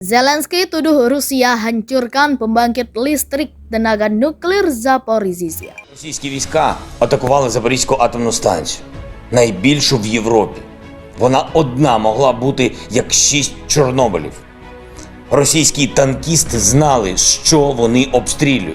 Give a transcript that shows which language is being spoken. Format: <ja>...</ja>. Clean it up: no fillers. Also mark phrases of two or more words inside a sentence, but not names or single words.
<id>Zelensky tuduh Rusia hancurkan pembangkit listrik tenaga nuklir Zaporizhzhia.</id> <uk>Російські війська атакували Запорізьку атомну станцію, найбільшу в Європі. Вона одна могла бути як 6 Чорнобилів. Російські танкісти знали, що вони обстрілюють.</uk>